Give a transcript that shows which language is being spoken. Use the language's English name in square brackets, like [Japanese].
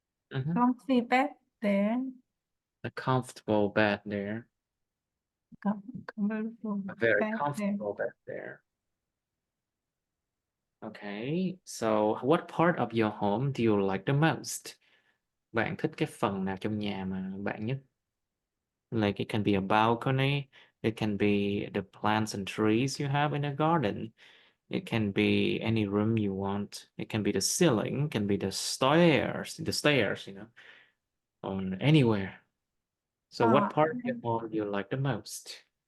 [English] Mhm. comfy bed there. A comfortable bed there. Comfortable A very bed there. comfortable bed there. Okay, so what part of your home do you like the most? [Vietnamese] Bạn thích cái phần nào trong nhà mà bạn nhất? [English] Like it can be a balcony, it can be the plants and trees you have in a garden. It can be any room you want. It can be the ceiling, can be the stairs, you know, or anywhere. So what part of your home do you like the most?